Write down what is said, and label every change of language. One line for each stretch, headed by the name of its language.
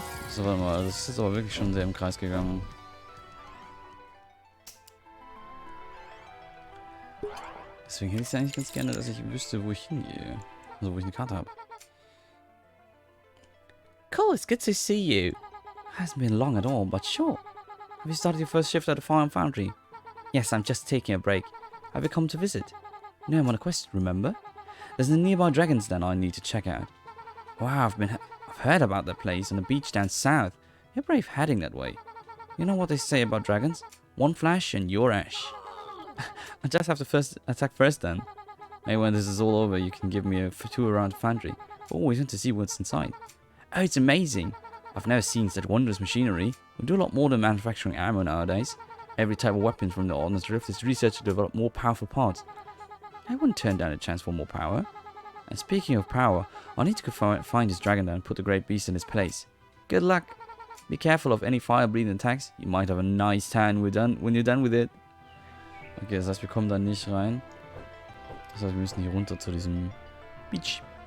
German: So, warte mal, das ist jetzt aber wirklich schon sehr im Kreis gegangen. Deswegen hätte ich es eigentlich ganz gerne, dass ich wüsste, wo ich hingehe. Also wo ich eine Karte habe.
English: Cool, it's good to see you. Hasn't been long at all, but sure. Have you started your first shift at the Fire and Foundry? Yes, I'm just taking a break. Have you come to visit? No, I'm on a quest, remember? There's a nearby dragon's den I need to check out. Wow, I've heard about that place on the beach down south. You're brave heading that way. You know what they say about dragons? One flash and you're ash. I just have to attack first then. Maybe when this is all over, you can give me a tour around the foundry. Always want to see what's inside. Oh, it's amazing. I've never seen such wondrous machinery. We do a lot more than manufacturing ammo nowadays. Every type of weapon from the Ordnance Drift is researched to develop more powerful parts. I wouldn't turn down a chance for more power. And speaking of power, I need to go find this dragon and put the great beast in its place. Good luck. Be careful of any fire-breathing attacks. You might have a nice tan when you're done with it.
German: Okay, das heißt, wir kommen da nicht rein. Das heißt, wir müssen hier runter zu diesem Beach.